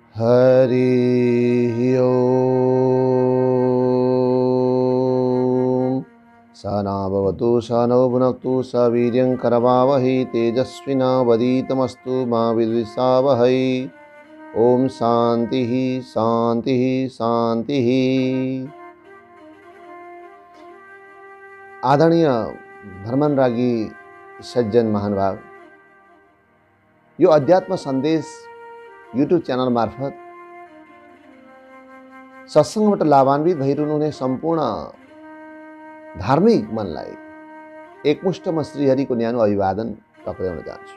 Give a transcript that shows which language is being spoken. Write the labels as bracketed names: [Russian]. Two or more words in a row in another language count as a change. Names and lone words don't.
[Sanskrit] हरि ओम। सहना भवतु सहनौ भुनक्तु सह वीर्यं करवावहै तेजस्विनावधीतमस्तु मा विद्विषावहै। ओम शांति शांति शांति। [Nepali] आदरणीय धर्मनरागी सज्जन महानुभाव, यो अध्यात्म सन्देश यूट्यूब च्यानल मार्फत सत्संगबाट लाभान्वित भइरहनुहुने सम्पूर्ण धार्मिक मनलाई एकमुष्ट म श्रीहरिको न्यानो अभिवादन टक्राउन चाहन्छु।